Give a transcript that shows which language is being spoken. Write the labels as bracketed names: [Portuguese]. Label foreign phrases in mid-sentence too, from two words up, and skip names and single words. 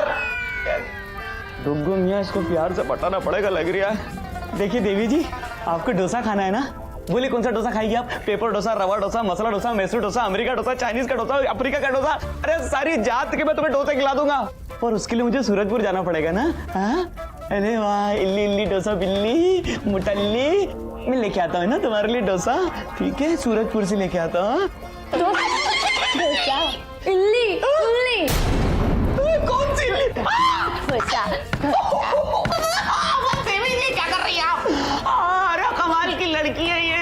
[Hindi] डुग्गू मियाँ, इसको प्यार से पटाना पड़ेगा लग रहा है। देखिए देवी जी, आपको डोसा खाना है ना? बोलिए कौन सा डोसा खाएगी आप? पेपर डोसा, रवा डोसा, मसाला डोसा, मैसूर डोसा, अमेरिका डोसा, चाइनीज का डोसा, अफ्रीका का डोसा, अरे सारी जात के मैं तुम्हें डोसे खिला दूंगा। और उसके लिए मुझे सूरजपुर जाना पड़ेगा ना? हाँ? अरे वाह, इल्ली इल्ली डोसा बिल्ली मुटल्ली, मैं लेके आता हूँ ना तुम्हारे लिए डोसा। ठीक है, सूरजपुर से लेके आता हूँ। डोसा इल्ली उल्ली? कौन सी इल्ली? डोसा। देवी जी क्या कर रही है आप? अरे कमाल की लड़की है ये।